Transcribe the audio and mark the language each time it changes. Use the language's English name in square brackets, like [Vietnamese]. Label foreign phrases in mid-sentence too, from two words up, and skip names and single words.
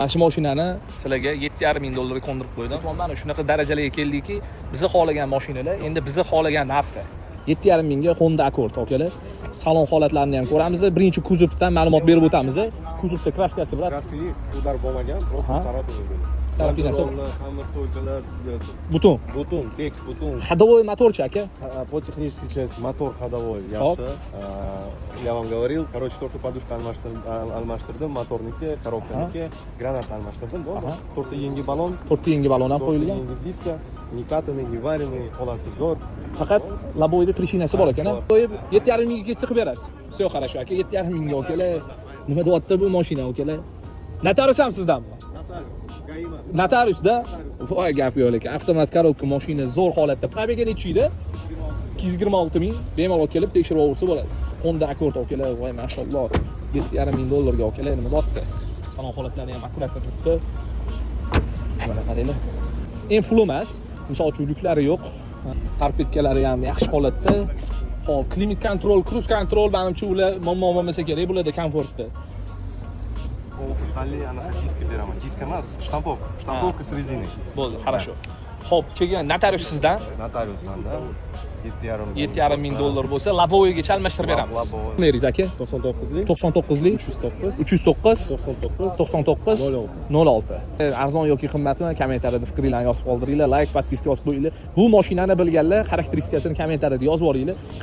[Uzbek] Mana shu mashinani sizlarga 7,5 ming dollarga qo'ndirib qo'ydim. Mana shunaqa darajalarga keldiki, bizni xohlagan mashinalar, endi bizni xohlagan narxda. 7,5 mingga Honda Accord, akalar. Salon holatlarini ham ko'ramiz. Birinchi kuzovdan ma'lumot berib o'tamiz. Kuzovda kraskasi bor. [Russian] Kraska есть, [Uzbek] udar bo'lmagan, просто Saratovda. Sarapinasi. Hamma stoykalar, Butun. butun, tekst butun. [Russian] Ходовой моторчик, aka. По технической части мотор ходовой yaxshi. Я вам говорил, короче, только подушка [Uzbek] almashtirdim, motorniki, коробканiki, granat almashtirdim, bo'ldi. To'rtta yangi balon, 4 yangi balon ham qo'yilgan. yangi diska, [Russian] не катанный, не вареный, [Uzbek] holati zo'r. Faqat laboyda trishinasi bor ekan. Qo'yib 7,5 mingga ketsa qilib berasiz. [Russian] Все хорошо, [Uzbek] aka. 7,5 mingga okalar. Nima deyapti bu mashina, okalar? Notarius ham sizdanmi? Notariusda? Voy, gap yo'q lekin. Avtomat korobka mashina zo'r holatda. Probega necha edi? 226 ming. Bemalol kelib tekshirib olsa bo'ladi. Honda Accord okalar, voy mashalloh. 7,5 ming dollarga okalar nima deyapti? Salon holatlari ham akkuratda turibdi. Mana qaranglar. En full emas. Misol uchun yuklari yo'q. Karpetkalari ham yaxshi holatda. Hop, [English] climate control, cruise control [Uzbek] menimcha ular muammo bo'lmasa kerak, bularda komfortda. Xali ana diska beraman. Diska emas, shtampovka [Russian] с резиной. [Uzbek] Bo'ldi, хорошо. Hop, kelgan notarius sizdan Notarius manda 7,5 ming dollar bo'lsa, laboygacha almashtirib beramiz. Neringiz aka? 99lik 99lik 309 99 06. Arzon yoki qimmatmi? Kommentariyada fikringizni yozib qoldiringlar. Like, podpiska yozib qo'yinglar. Bu mashinani bilganlar xarakteristikasini kommentariyada yozib boringlar.